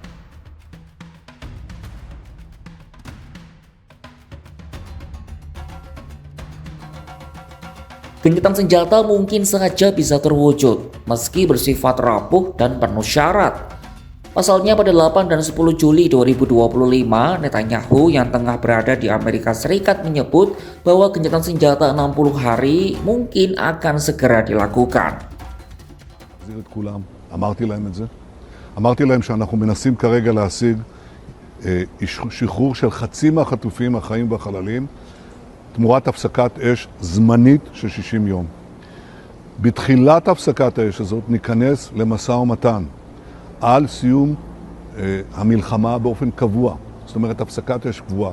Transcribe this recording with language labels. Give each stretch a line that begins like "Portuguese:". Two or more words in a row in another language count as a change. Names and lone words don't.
Indonesian: Gencatan senjata mungkin saja bisa terwujud, meski bersifat rapuh dan penuh syarat. Pasalnya pada 8 dan 10 Juli 2025, Netanyahu yang tengah berada di Amerika Serikat menyebut bahwa gencatan senjata 60 hari mungkin akan segera dilakukan.
Hebrew: אמרתי להם שאנחנו מנסים כרגע להשיג שחרור של חצי מהחטופים החיים והחללים תמורת הפסקת אש זמנית של 60 יום. בתחילת הפסקת האש הזאת ניכנס למשא ומתן על סיום המלחמה באופן קבוע, זאת אומרת הפסקת אש קבועה.